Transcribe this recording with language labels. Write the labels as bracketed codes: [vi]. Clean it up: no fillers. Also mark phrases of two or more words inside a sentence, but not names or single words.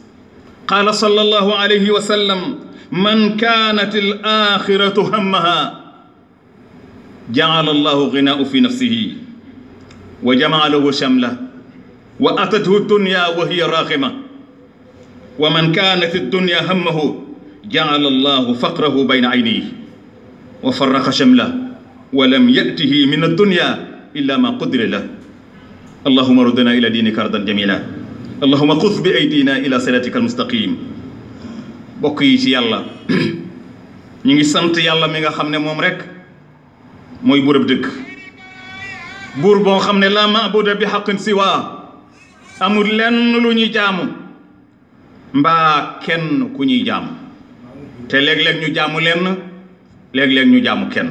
[ar] قال صلى الله عليه وسلم: من كانت الآخرة همها جعل الله غناء في نفسه وجمع له شمله وأتته الدنيا وهي راغمة، ومن كانت الدنيا همه جعل الله فقره بين عينيه وفرق شمله ولم يأته من الدنيا إلا ما قدر له. اللهم ردنا إلى دينك ردا جميلا، اللهم خذ بأيدينا إلى صراطك المستقيم. [wo] bokk yi ci yàlla ñu ngi sant yàlla mi nga xam ne moom rek mooy buurab dëgg, buur boo xam ne [ar] لا معبود بحق سواه, [wo] amul lenn lu ñuy jaamu mbaa kenn ku ñuy jaamu, te léeg-léeg ñu jaamu lenn, léeg-léeg ñu jaamu kenn.